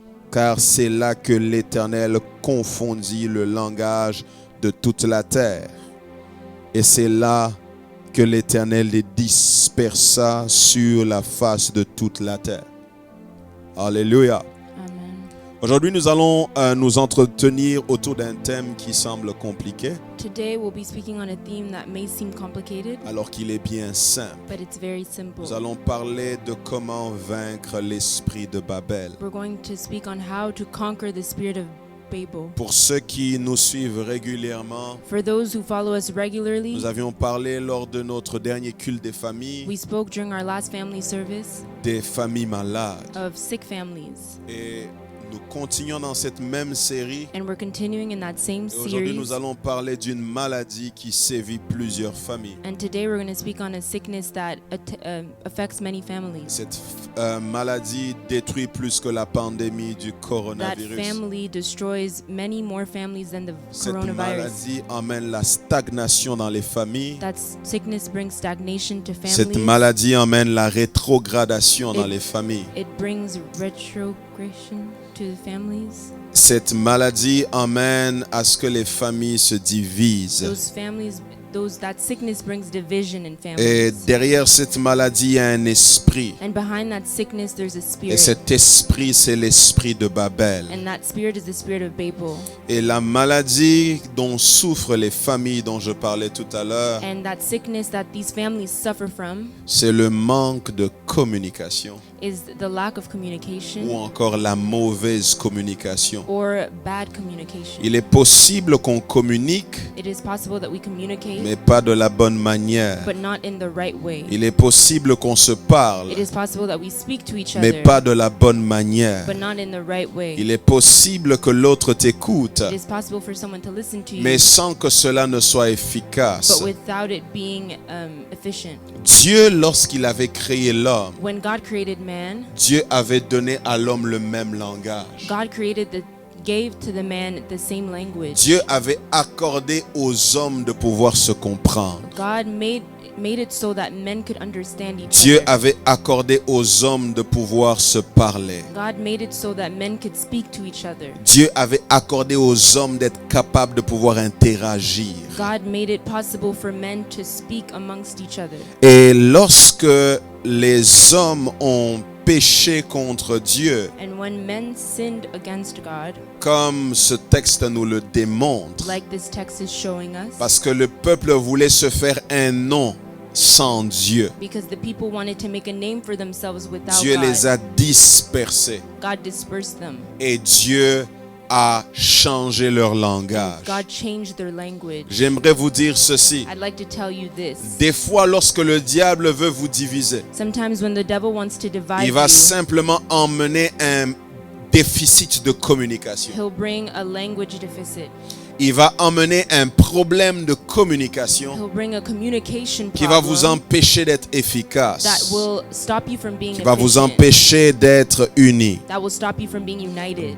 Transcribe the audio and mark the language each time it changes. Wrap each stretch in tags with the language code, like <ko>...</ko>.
<fr>Car c'est là que l'Éternel confondit le langage de toute la terre. Et c'est là que l'Éternel les dispersa sur la face de toute la terre. Alléluia. Amen. Aujourd'hui, nous allons nous entretenir autour d'un thème qui semble compliqué,</fr> <en>Today we'll be speaking on a theme that may seem complicated,</en> <fr>alors qu'il est bien simple.</fr> <en>but it's very simple.</en> <fr>Nous allons parler de comment vaincre l'esprit de Babel.</fr> <en>We're going to speak on how to conquer the spirit of Babel.</en> <fr>Pour ceux qui nous suivent régulièrement,</fr> <en>For those who follow us regularly,</en> <fr>nous avions parlé lors de notre dernier culte des familles,</fr> <en>we spoke during our last family service</en> <fr>des familles malades.</fr> <en>of sick families.</en> <fr>Et nous continuons dans cette même série.</fr> <en>And we're continuing in that same</en> <fr>Et aujourd'hui,</fr> <en>series.</en> <fr>nous allons parler d'une maladie qui sévit plusieurs familles.</fr> <en>And today we're going to speak on a sickness that affects many families.</en> <fr>Cette maladie détruit plus que la pandémie du</fr> <en>That</en> <fr>coronavirus.</fr> <en>family destroys many more families than the</en> <fr>Cette</fr> <en>coronavirus.</en> <fr>maladie amène la stagnation dans les familles.</fr> <en>That sickness brings stagnation to</en> <fr>Cette</fr> <en>families.</en> <fr>maladie amène la rétrogradation dans les familles.</fr> <en>It brings retrogression to the families.</en> <fr>Cette maladie amène à ce que les familles se divisent.</fr> <en>That sickness brings division in families.</en> <fr>Et derrière cette maladie, il y a un esprit.</fr> <en>And behind that sickness, there's a</en> <fr>Et</fr> <en>spirit.</en> <fr>cet esprit, c'est l'esprit de Babel.</fr> <en>And that spirit is the spirit of Babel.</en> <fr>Et la maladie dont souffrent les familles dont je parlais tout à l'heure,</fr> <en>And that sickness that these families suffer from</en> <fr>c'est le manque de communication</fr> <en>is the lack of</en> <fr>ou</fr> <en>communication</en> <fr>encore la mauvaise communication.</fr> <en>or bad communication.</en> <fr>Il est possible qu'on communique,</fr> <en>It is possible that we communicate,</en> <fr>mais pas de la bonne manière.</fr> <en>but not in the right way.</en> <fr>Il est possible qu'on se parle,</fr> <en>It is possible that we speak to each</en> <fr>mais</fr> <en>other,</en> <fr>pas de la bonne manière.</fr> <en>but not in the right way.</en> <fr>Il est possible que l'autre t'écoute,</fr> <en>It is possible for someone to listen to you,</en> <fr>mais sans que cela ne soit efficace.</fr> <en>but without it being efficient.</en> <fr>Dieu, lorsqu'il avait créé l'homme,</fr> <en>When God created man,</en> <fr>Dieu avait donné à l'homme le même langage.</fr> <en>God gave to the man the same language.</en> <fr>Dieu avait accordé aux hommes de pouvoir se comprendre.</fr> <en>God made it so that men could understand each</en> <fr>Dieu</fr> <en>other.</en> <fr>avait accordé aux hommes de pouvoir se parler.</fr> <en>God made it so that men could speak to each other.</en> <fr>Dieu avait accordé aux hommes d'être capables de pouvoir interagir.</fr> <en>God made it possible for men to speak amongst each other.</en> <fr>Et lorsque les hommes ont péché contre Dieu,</fr> <en>And when men sinned against God,</en> <fr>comme ce texte nous le démontre,</fr> <en>like this text is showing us,</en> <fr>parce que le peuple voulait se faire un nom sans Dieu,</fr> <en>because the people wanted to make a name for themselves without</en> <fr>Dieu</fr> <en>God,</en> <fr>les a dispersés</fr> <en>God dispersed them.</en> <fr>et Dieu a changé leur langage.</fr> <en>God changed their language.</en> <fr>J'aimerais vous dire ceci.</fr> <en>I'd like to tell you this.</en> <fr>Des fois, lorsque le diable veut vous diviser,</fr> <en>Sometimes when the devil wants to divide</en> <fr>il va</fr> <en>you,</en> <fr>simplement emmener un déficit de communication.</fr> <en>he'll bring a language deficit.</en> <fr>Il va emmener un problème de communication</fr> <en>He'll bring a communication</en> <fr>qui va vous</fr> <en>problem</en> <fr>empêcher d'être</fr> <en>that</en> <fr>efficace,</fr> <en>will stop you from being</en> <fr>qui va vous</fr> <en>efficient,</en> <fr>empêcher d'être unis.</fr> <en>that will stop you from being united.</en>